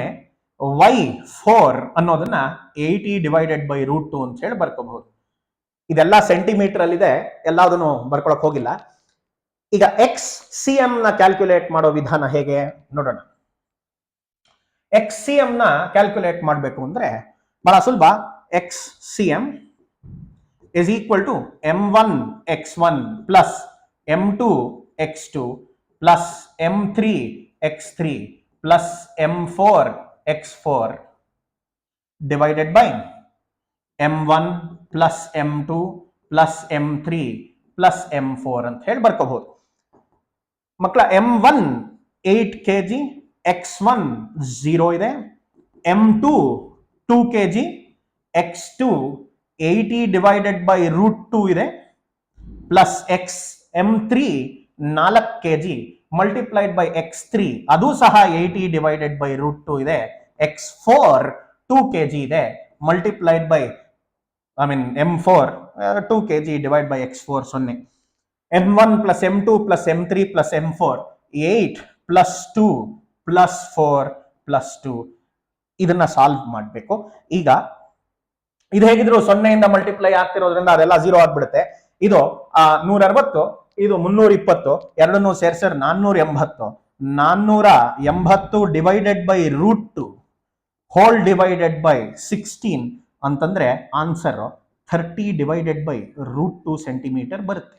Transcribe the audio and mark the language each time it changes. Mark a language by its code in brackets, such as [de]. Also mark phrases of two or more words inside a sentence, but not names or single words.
[kn] y4 ಅನ್ನೋದನ್ನ 80/√2 ಅಂತ ಹೇಳಿ ಬರ್ಕೋಬಹುದು. ಇದೆಲ್ಲ ಸೆಂಟಿಮೀಟರ್ ಅಲ್ಲಿದೆ, ಎಲ್ಲದನ್ನು ಬರ್ಕೊಳಕ್ ಹೋಗಿಲ್ಲ. ಈಗ ಎಕ್ಸ್ ಸಿ ಎಂ ನ ಕ್ಯಾಲ್ಕುಲೇಟ್ ಮಾಡೋ ವಿಧಾನ ಹೇಗೆ ನೋಡೋಣ. ಎಕ್ಸ್ ಸಿ ಎಂ ನ ಕ್ಯಾಲ್ಕುಲೇಟ್ ಮಾಡಬೇಕು ಅಂದ್ರೆ ಬಹಳ ಸುಲಭ. [en] x c m is equal to m1 x1 plus m2 x2 plus m3 x3 plus m4 x4 divided by m1 plus m2 plus m3 plus m4 [kn] ಅಂತ ಹೇಳಿ ಬರ್ಕೋಬಹುದು. ಮಕ್ಕಳ m1 8 kg, x1 0 ಇದೆ, m2 2 kg, x2 80/√2 ಇದೆ, [en] plus x [kn] m3 4 kg [en] multiplied by [kn] x3 ಅದು ಸಹ 80/√2 ಇದೆ, x4 2 kg ಇದೆ [en] multiplied by [kn] m4 2 kg [en] divide by [kn] x4 0. [en] m1 plus m2 plus m3 plus m4 8 plus 2 plus 4 plus 2. [kn] ಇದನ್ನ ಸಾಲ್ವ್ ಮಾಡಬೇಕು. ಈಗ ಇದು ಹೇಗಿದ್ರು 0 ಮಲ್ಟಿಪ್ಲೈ ಆಗ್ತಿರೋದ್ರಿಂದ ಅದೆಲ್ಲ 0 ಆಗ್ಬಿಡುತ್ತೆ. ಇದು 160, ಇದು 320, ಎರಡನ್ನೂ ಸೇರಿಸಿದ್ರೆ 480. 480 [en] divided by √2 whole divided by 16 [kn] ಅಂತಂದ್ರೆ [en] answer 30 divided by √2 centimeter [kn] ಬರುತ್ತೆ.